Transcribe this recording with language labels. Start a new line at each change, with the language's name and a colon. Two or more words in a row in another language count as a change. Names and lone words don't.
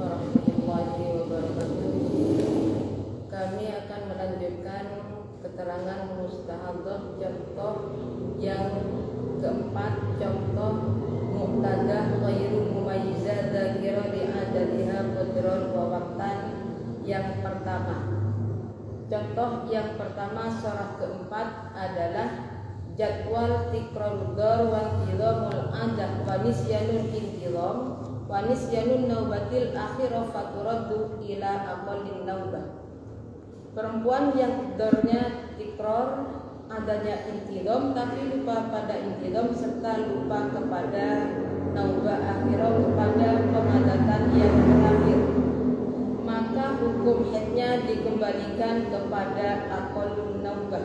Arabic: ورحمة الله وبركاته.
Indonesian: Kami akan melanjutkan keterangan mustahadhah contoh yang keempat, contoh
Arabic: مبتدأة غير مميزة ذاكرة لعددها قدرا ووقتا.
Indonesian: Yang pertama, contoh yang pertama surah keempat adalah jadwal
Arabic: تكرر الدم وانتظام العادة ونسيان الانتظام ونسيان النوبة الأخيرة فترد إلى أقل النوبة.
Indonesian: Perempuan yang darnya tikrar, adanya intizam tapi lupa pada intizam serta lupa kepada
Arabic: نوبة أخيرة,
Indonesian: kepada pengadatan yang terakhir, maka hukum haidnya dikembalikan kepada
Arabic: أقل النوبة.